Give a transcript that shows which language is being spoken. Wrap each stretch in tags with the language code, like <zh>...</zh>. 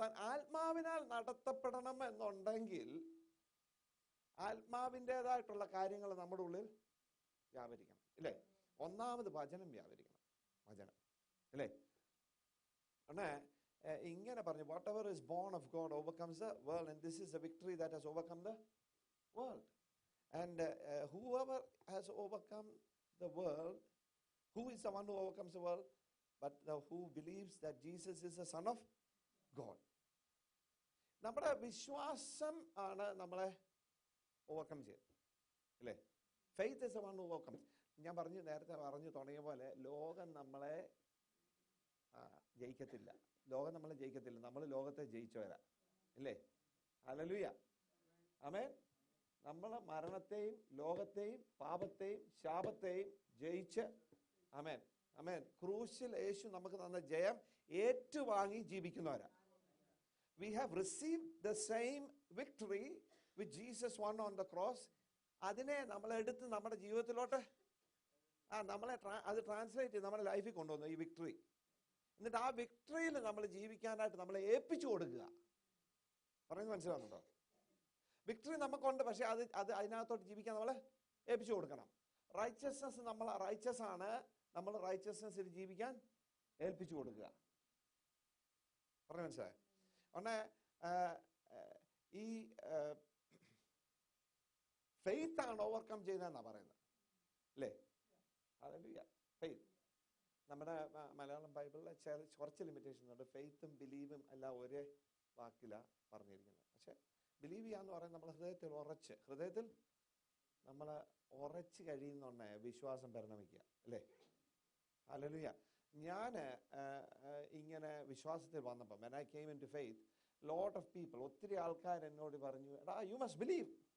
<ml>ആത്മാവിനാൽ നടത്തപ്പെടണം എന്നുണ്ടെങ്കിൽ ആത്മാവിൻ്റെതായിട്ടുള്ള കാര്യങ്ങൾ നമ്മുടെ ഉള്ളിൽ വ്യാപരിക്കണം, ഇല്ലേ? ഒന്നാമത് വചനം വ്യാപരിക്കണം. വചനം, അല്ലേ? ഇങ്ങനെ പറഞ്ഞു,</ml> <en>Whatever is born of God overcomes the world, and this is the victory that has overcome the world. And whoever has overcome the world, who is the one who overcomes the world? But who believes that Jesus is the Son of God.</en> <ml>നമ്മുടെ വിശ്വാസം ആണ് നമ്മളെ overcome ചെയ്തത്, അല്ലേ?</ml> <en>Faith is the one who overcomes.</en> <ml>ഞാൻ നേരത്തെ പറഞ്ഞു തുടങ്ങിയ പോലെ ലോകം നമ്മളെ ജയിക്കത്തില്ല. ലോകം നമ്മളെ ജയിക്കത്തില്ല. നമ്മൾ ലോകത്തെ ജയിച്ചവരാ, അല്ലേ? ഹല്ലേലൂയ, ആമേൻ. നമ്മൾ മരണത്തെയും ലോകത്തെയും പാപത്തെയും ശാപത്തെയും ജയിച്ച്, ആമേൻ, ആമേൻ, ക്രൂശിൽ യേശു നമുക്ക് തന്ന ജയം ഏറ്റുവാങ്ങി ജീവിക്കുന്നവരാ.</ml> <en>We have received the same victory which Jesus won on the cross.</en> <ml>അതിനെ നമ്മളെടുത്ത് നമ്മുടെ ജീവിതത്തിലോട്ട് നമ്മളെ അത് ട്രാൻസ്ലേറ്റ് ചെയ്ത് നമ്മുടെ ലൈഫിൽ കൊണ്ടുവന്നു ഈ വിക്ടറി. എന്നിട്ട് ആ വിക്ടറിയിൽ നമ്മൾ ജീവിക്കാനായിട്ട് നമ്മളെ ഏൽപ്പിച്ചു കൊടുക്കുക. പറയുന്നത് മനസ്സിലാവുന്നുണ്ടോ? വിക്ടറി നമുക്കുണ്ട്, പക്ഷെ അത് അതിനകത്തോട്ട് ജീവിക്കാൻ നമ്മൾ ഏൽപ്പിച്ചു കൊടുക്കണം. റൈച്ചസ്നെസ്, നമ്മൾ റൈച്ചസ് ആണ്, നമ്മൾ റൈച്ചസ്നെസ്സിൽ ജീവിക്കാൻ ഏൽപ്പിച്ചു കൊടുക്കുക. പറഞ്ഞു മനസ്സിലായോ? ഉടനെ ഈ ഫെയ്ത്ത് ആണ് ഓവർകം ചെയ്തതെന്നാണ് പറയുന്നത്, അല്ലേ? ഹല്ലേലൂയ. ഫെയ്ത്ത് നമ്മുടെ മലയാളം ബൈബിളിലെ കുറച്ച് ലിമിറ്റേഷൻ ഉണ്ട്. ഫെയ്ത്തും ബിലീവും എല്ലാം ഒരേ വാക്കിലാണ് പറഞ്ഞിരിക്കുന്നത്. പക്ഷെ ബിലീവ് ചെയ്യാന്ന് പറയുന്നത് നമ്മൾ ഹൃദയത്തിൽ നമ്മൾ ഉറച്ച് കഴിയുന്നുണ്ടേ വിശ്വാസം പരിണമിക്കുക, അല്ലേ? ഹല്ലേലൂയ. ഞാൻ ഇങ്ങനെ വിശ്വാസത്തിൽ വന്നപ്പോൾ,</ml> <en>when I came into faith, lot of people,</en> <ml>ഒത്തിരി ആൾക്കാർ എന്നോട് പറഞ്ഞു, എടാ</ml> <en>you must believe.</en>